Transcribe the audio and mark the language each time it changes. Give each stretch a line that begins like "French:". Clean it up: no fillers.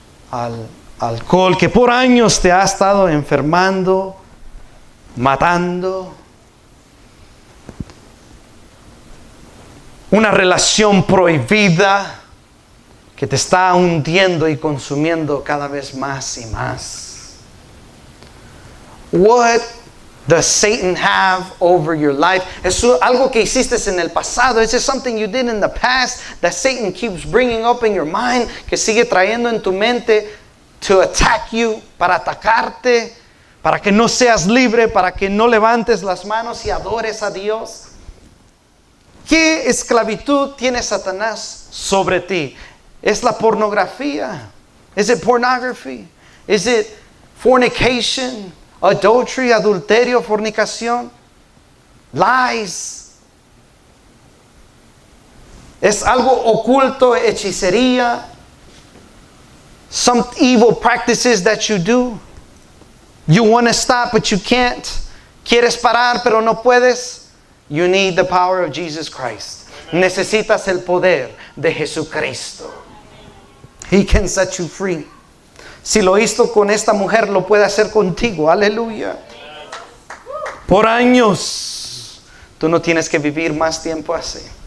Spanish: Al alcohol que por años te ha estado enfermando, matando. Una relación prohibida que te está hundiendo y consumiendo cada vez más y más.
English: What does Satan have over your life?
Spanish: ¿Es algo que hiciste en el pasado?
English: Is it something you did in the past that Satan keeps bringing up in your mind,
Spanish: que sigue trayendo en tu mente
English: to attack you,
Spanish: para atacarte, para que no seas libre, para que no levantes las manos y adores a Dios? ¿Qué esclavitud tiene Satanás sobre ti? ¿Es la pornografía?
English: Is it pornography? Is it fornication? Adultery,
Spanish: adulterio, fornicación?
English: Lies?
Spanish: ¿Es algo oculto, hechicería?
English: Some evil practices that you do? You want to stop but you can't.
Spanish: ¿Quieres parar pero no puedes?
English: You need the power of Jesus Christ.
Spanish: Necesitas el poder de Jesucristo.
English: He can set you free.
Spanish: Si lo hizo con esta mujer, lo puede hacer contigo. Aleluya. Por años. Tú no tienes que vivir más tiempo así.